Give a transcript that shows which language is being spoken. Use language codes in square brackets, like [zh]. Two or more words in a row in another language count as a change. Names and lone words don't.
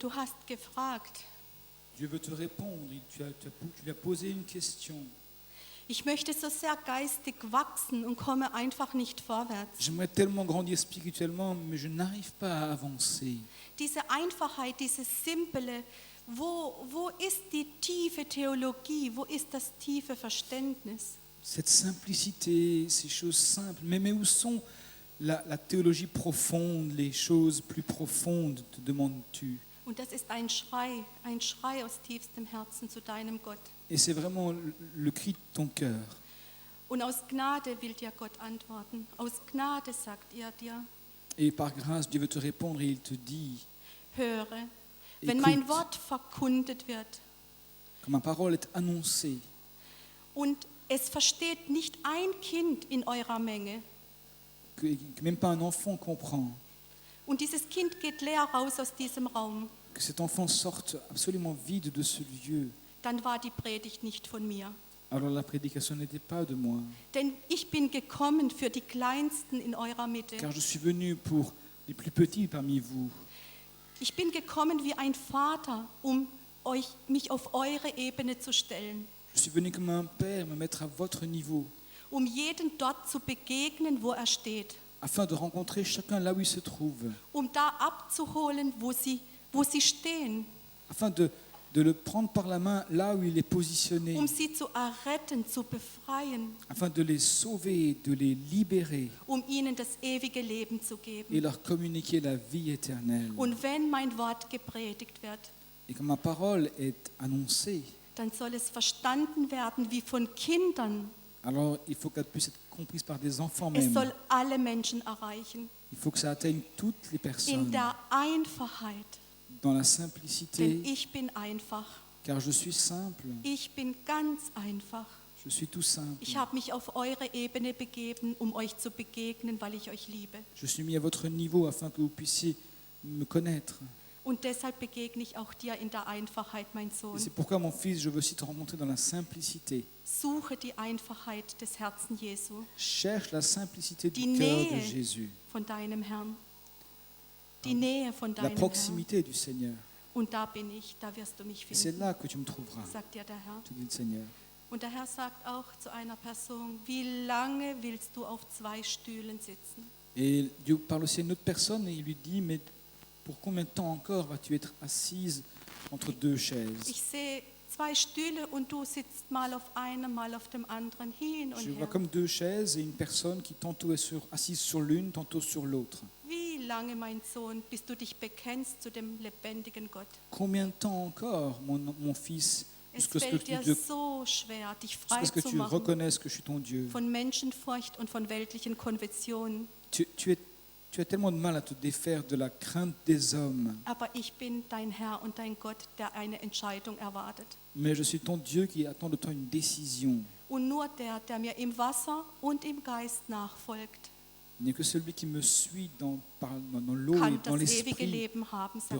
[de] Du hast gefragt. [fr] Dieu veut te répondre. Tu lui as posé une question. [de] Ich möchte so sehr geistig wachsen und komme einfach nicht vorwärts. [fr] J'aimerais tellement grandir spirituellement, mais je n'arrive pas à avancer. [de] Diese Einfachheit, dieses Simple, wo ist die tiefe Theologie? Wo ist das tiefe Verständnis? [fr] Cette simplicité, ces choses simples, mais où sont la théologie profonde, les choses plus profondes, te demandes-tu? [de] Und das ist ein Schrei aus tiefstem Herzen zu deinem Gott. [fr] Et c'est vraiment le cri de ton cœur. [de] Und aus Gnade will dir Gott antworten. Aus Gnade sagt er dir, [fr] Et par grâce, Dieu veut te répondre et il te dit, [de] höre, wenn mein Wort verkündet wird [fr] quand ma parole est annoncée, [de] und es versteht nicht ein Kind in eurer Menge [fr] que même pas un enfant comprend, [de] und dieses Kind geht leer raus aus diesem Raum, [fr] que cet enfant sorte absolument vide de ce lieu, [de] dann war die Predigt nicht von mir. [fr] alors la prédication n'était pas de moi, [de] Denn ich bin gekommen für die Kleinsten in eurer Mitte. [fr] car je suis venu pour les plus petits parmi vous. [de] Ich bin gekommen wie ein Vater, mich auf eure Ebene zu stellen, [fr] Je suis venu comme un père me mettre à votre niveau, [de] jeden dort zu begegnen, wo steht, [fr] afin de rencontrer chacun là où il se trouve, [de] da abzuholen, wo sie stehen, [fr] afin de le prendre par la main là où il est positionné, [de] sie zu erretten, zu befreien, [fr] afin de les sauver, de les libérer [de] ihnen das ewige Leben zu geben. [fr] et leur communiquer la vie éternelle. [de] Und wenn mein Wort gepredigt wird, [fr] Et quand ma parole est annoncée, [de] dann soll es verstanden werden wie von Kindern. [fr] alors il faut qu'elle puisse être comprise par des enfants [de] Es [fr] même. [de] soll alle Menschen erreichen. [fr] Il faut que ça atteigne toutes les [de] In [fr] personnes [de] der Einfachheit. [fr] dans la [de] Denn [fr] simplicité, [de] ich bin einfach. [fr] car je suis simple, [de] Ich bin ganz einfach. [fr] je suis tout simple. [de] Ich habe mich auf eure Ebene begeben, euch zu begegnen, weil ich euch liebe. [fr] Je suis mis à votre niveau afin que vous puissiez me connaître. [de] Und deshalb begegne ich auch dir in der Einfachheit, mein [fr] Et [de] Sohn. [fr] c'est pourquoi, mon fils, je veux aussi te rencontrer dans la simplicité. [de] Suche die Einfachheit des Herzen Jesu, [fr] Cherche la simplicité [de] Die [fr] du cœur de [de] Nähe. [fr] Jésus, [de] von deinem Herrn. Die Nähe von [fr] la [de] deinem Herrn. [fr] proximité du Seigneur. [de] Und da bin ich, da wirst du mich [fr] Et c'est [de] finden, [fr] là que tu me trouveras, [de] sagt dir der Herr. [fr] te dit le Seigneur. [de] Und der Herr sagt auch zu einer Person, wie lange willst du auf 2 Stühlen sitzen? [fr] Et Dieu parle aussi à une autre personne et il lui dit, mais pour combien de temps encore vas-tu être assise entre deux chaises? [de] Ich sehe 2 Stühle und du sitzt mal auf einem, mal auf dem anderen, hin und [fr] Je vois [de] her. [fr] comme deux chaises et une personne qui tantôt est assise sur l'une, tantôt sur l'autre. [de] Wie lange, mein Sohn, bis du dich bekennst zu dem lebendigen Gott? [fr] Combien de temps encore, mon fils, [de] Es [fr] jusqu'à ce que [de] fällt dir [fr] tu [de] so schwer, dich frei [fr] jusqu'à ce que [de] zu [fr] tu [de] machen [fr] reconnaisses que je suis ton Dieu. [de] von Menschenfurcht und von weltlichen Konventionen. [fr] Tu as tellement de mal à te défaire de la crainte des hommes. [de] Aber ich bin dein Herr und dein Gott, der eine Entscheidung erwartet. [fr] Mais je suis ton Dieu qui attend de toi une décision. [de] Und nur der mir im Wasser und im Geist nachfolgt, [fr] Il n'y a que celui qui me suit dans l'eau et [de] kann [fr] dans [de] das ewige [fr] l'esprit [de] Leben haben, [fr] de [de] sagt dir der Herr.